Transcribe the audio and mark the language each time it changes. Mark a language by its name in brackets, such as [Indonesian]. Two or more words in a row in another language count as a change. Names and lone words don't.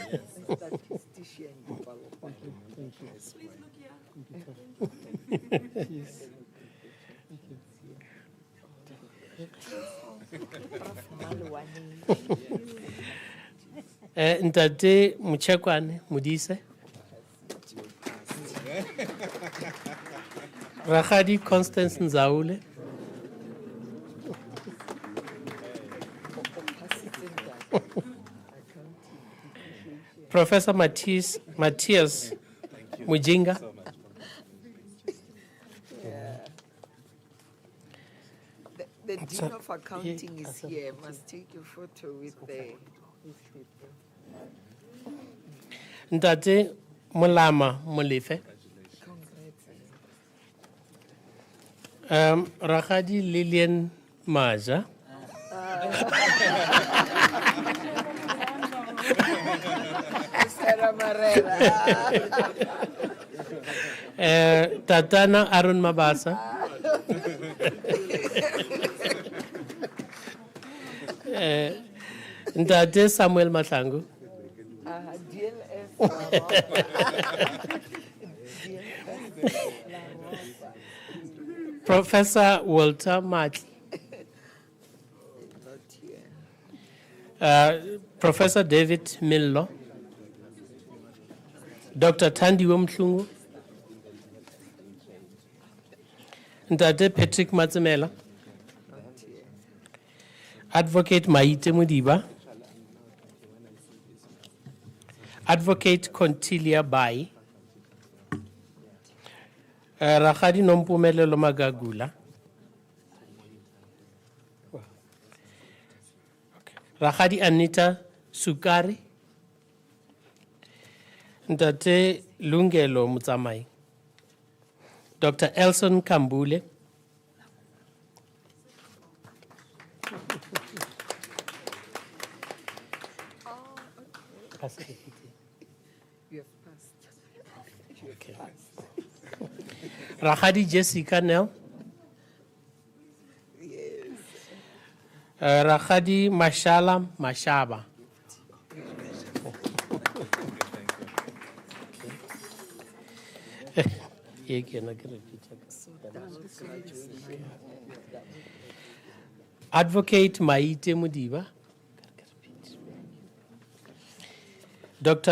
[Northern Sotho] Ntate Muchekwane Mudise, Rakgadi Constance Nzaule, Professor Matthias Mujinga, [English] The Dean of Accounting is here. Must take a photo with the. [Northern Sotho] Ntate Mulama Molefe, Rakgadi Lillian Maja, Tatana Arun Mabasa, Ntate Samuel Matlangu, Professor Walter Matli, [English] Professor David Millo, Dr. Thandiwe Mhlungu, [Northern Sotho] Ntate Patrick Matsemela, Advocate Maite Mudiba, Advocate Contilia Bai, Rakgadi Nompumelelo Magagula, Rakgadi Anita Sukari, Ntate Lungelo Mutsamai, Dr. Elson Kambule, [English] You have passed. Okay. [Northern Sotho] Rakgadi Jessica Nel, Rakgadi Mashala Mashaba, Advocate Maite Mudiba, Dr.